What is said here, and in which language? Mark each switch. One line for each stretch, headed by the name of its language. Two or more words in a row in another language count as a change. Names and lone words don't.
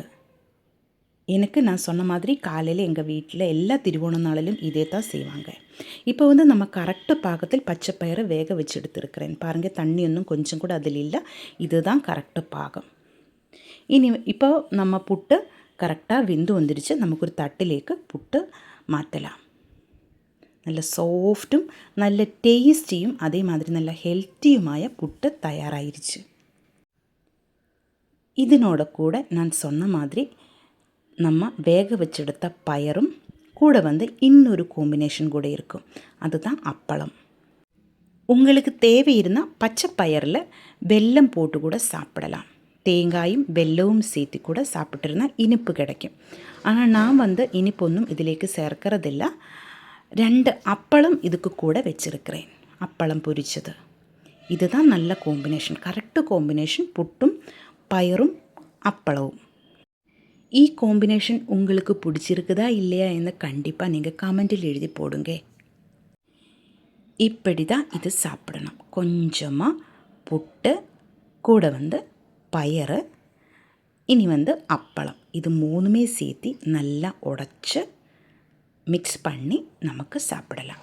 Tamil: எனக்கு நான் சொன்ன மாதிரி காலையில் எங்கள் வீட்டில் எல்லா திருவோண நாளிலும் இதே தான் செய்வாங்க. இப்போ நம்ம கரெக்டு பாகத்தில் பச்சை பயிரை வேக வச்சு எடுத்துருக்கிறேன். பாருங்கள், தண்ணி ஒன்றும் கொஞ்சம் கூட அதில் இல்லை. இதுதான் கரெக்டு பாகம். இப்போ நம்ம புட்டு கரெக்டாக வெந்து வந்துடுச்சு. நமக்கு ஒரு தட்டிലേക്ക് புட்டு மாற்றலாம்.
Malayalam: നല്ല സോഫ്റ്റും നല്ല ടേസ്റ്റിയും അതേമാതിരി നല്ല ഹെൽത്തിയുമായ പുട്ട് തയ്യാറായിരിച്ചു. ഇതിനോട് കൂടെ ഞാൻ
Tamil: சொன்ன மாதிரி நம்ம வேக வச்செடுத்த பயரும் கூட இன்னொரு காம்பினேஷன் கூட இருக்கும். அதுதான் அப்பளம். உங்களுக்கு தேவை இருந்தால் பச்சை பயிரில் வெல்லம் போட்டு கூட சாப்பிடலாம். தேங்காயும் வெல்லവും சேர்த்து கூட சாப்பிட்டுருந்தா இனிப்பு கிடைக்கும். ஆனால் நான் இனிப்பு ஒன்றும் இதிலேக்கு சேர்க்கறதில்ல. 2 அப்பளம் இதுக்கு கூட வச்சுருக்கிறேன். அப்பளம் பொரிச்சது. இதுதான் நல்ல காம்பினேஷன், கரெக்டு காம்பினேஷன். புட்டும் பயிரும் அப்பளவும்.
Malayalam: ഈ കോമ്പിനേഷൻ
Tamil: உங்களுக்கு பிடிச்சிருக்குதா இல்லையா என்று கண்டிப்பாக நீங்கள் கமெண்டில் எழுதி போடுங்க. இப்படி தான் இது சாப்பிடணும். கொஞ்சமாக புட்டு கூட பயறு, இனி அப்பளம், இது 3மே சேர்த்து நல்லா உடைச்சி மிக்ஸ் பண்ணி நமக்கு சாப்பிடலாம்.